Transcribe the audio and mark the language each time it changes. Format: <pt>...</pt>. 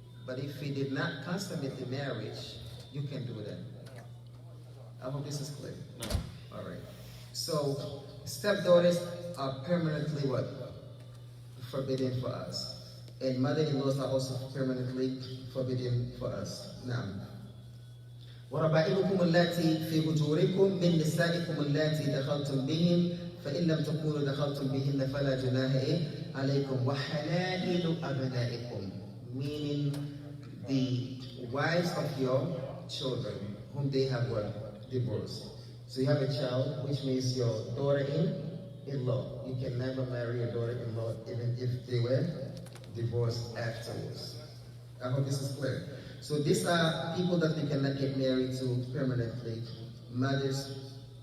<en>But if you did not consummate the marriage, you can do that. I hope this is clear. All right. So stepdaughters are permanently what? Forbidden for us. And mother-in-laws are also permanently forbidden for us.</en> <ar>Now, وربائبكم اللاتي في حجوركم من نسائكم اللاتي دخلتم بهن فإن لم تكونوا دخلتم بهن فلا جناح عليكم وحلائل أبنائكم,</ar> <en>meaning the wives of your children whom they have divorced. So you have a child, which means your daughter-in-law. You can never marry your daughter-in-law even if they were divorced afterwards. I hope this is clear. So these are people that we cannot get married to permanently. Mothers</en>